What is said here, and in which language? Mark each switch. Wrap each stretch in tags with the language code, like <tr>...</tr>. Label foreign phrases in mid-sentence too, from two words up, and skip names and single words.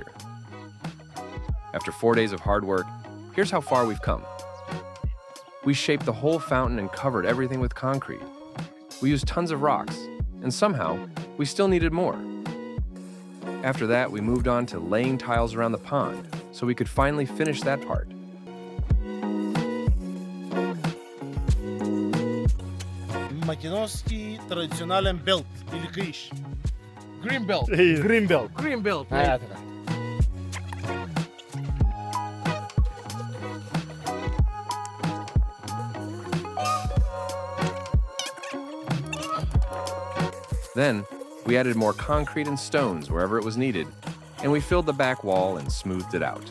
<en>After 4 days of hard work, here's how far we've come. We shaped the whole fountain and covered everything with concrete. We used tons of rocks, and somehow, we still needed more. After that, we moved on to laying tiles around the pond, so we could finally finish that part.</en> <mk>Македонски традиционален белт или криш. Greenbelt. Гринбелт. Greenbelt. Така.</mk> <en>Then, we added more concrete and stones wherever it was needed, and we filled the back wall and smoothed it out.</en>